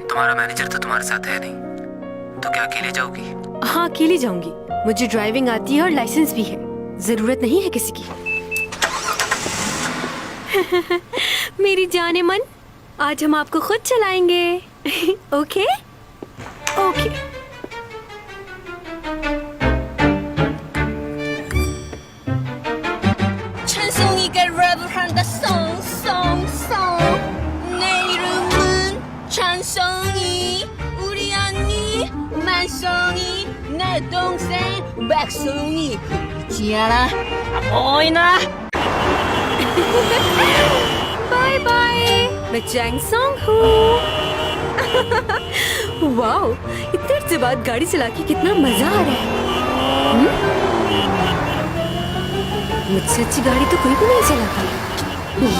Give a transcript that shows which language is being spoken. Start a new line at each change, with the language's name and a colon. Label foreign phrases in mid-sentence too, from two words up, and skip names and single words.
Hindi: तुम्हारा मैनेजर तो तुम्हारे साथ है नहीं, तो क्या अकेले जाओगी? हाँ अकेली जाऊंगी। मुझे ड्राइविंग आती है और लाइसेंस भी है, जरूरत नहीं है किसी की। मेरी जाने मन, आज हम आपको खुद चलाएंगे।
English: OK OK.
Korean: 찬송이가 랩을 한다 송송송 내 이름은 찬송이 우리 언니 만송이 내 동생 백송이 보이지 않아? 보이나?
English: bye bye.
Hindi: मैं चैंग सॉन्ग हूँ। वाओ, इतने देर से बाद गाड़ी चला के कितना मजा आ रहा है। मुझसे अच्छी गाड़ी तो कोई भी नहीं चलाता।